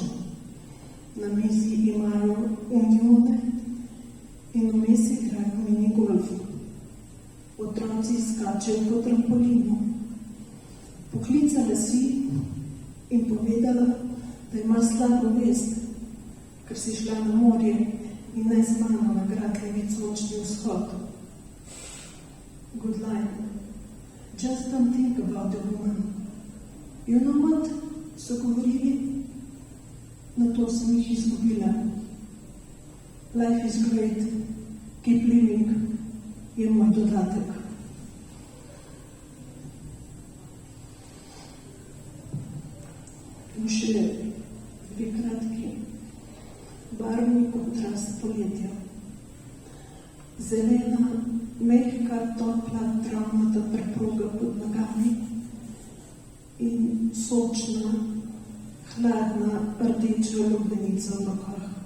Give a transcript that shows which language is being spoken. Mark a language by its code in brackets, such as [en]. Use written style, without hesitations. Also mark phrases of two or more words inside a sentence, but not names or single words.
[sl] Na mizi imajo unione in vmes igrajo minigolf. Otroci skačejo po trampolinu. Poklicala si in povedala, da ima slabo vest, ker si šla na morje in ne z mano na Gratljevic nočni vzhod. [en] Good line. Just don't think about the woman. You know what? [sl] So govorili. Na to sem jih izgubila. [en] Life is great. Keep living. [sl] Je moj dodatek. In še dve kratki. Barvni kontrast poletja. Zelena, mehka, topla, travnata preproga pod nogami in sočna, hladna, rdeča lubenica v rokah.